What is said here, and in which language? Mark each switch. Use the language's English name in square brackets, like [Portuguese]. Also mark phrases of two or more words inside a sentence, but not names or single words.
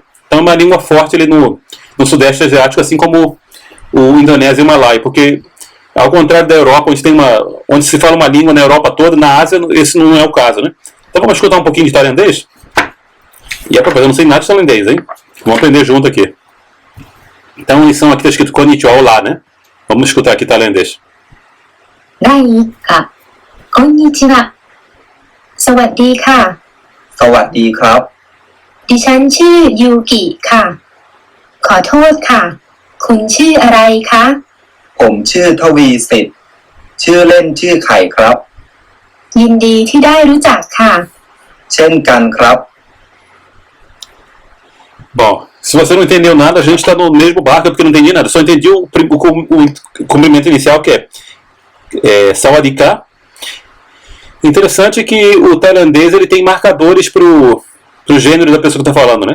[Portuguese] Então é uma língua forte ali no Sudeste Asiático, assim como o indonésio e o malaio, porque ao contrário da Europa, onde se fala uma língua na Europa toda, na Ásia esse não é o caso, né? Então vamos escutar um pouquinho de tailandês? E é eu não sei nada de tailandês, hein? Vamos aprender junto aqui. Então a lição aqui está escrito Konnichiwa, olá, né? Vamos escutar aqui tailandês. [Thai] ได้ค่ะこんにちはสวัสดีค่ะ สวัสดีครับ ดิฉันชื่อยูกิค่ะขอโทษค่ะคุณชื่ออะไรคะ ผมชื่อทวีสิทธิ์ชื่อเล่นชื่อไข่ครับ ยินดีที่ได้รู้จักค่ะ เช่นกันครับ [Portuguese] Bom, se você não entendeu nada, a gente está no mesmo barco, porque eu não entendi nada. Só entendi o cumprimento inicial, que é Sawadika. Interessante que o tailandês ele tem marcadores pro gênero da pessoa que está falando, né?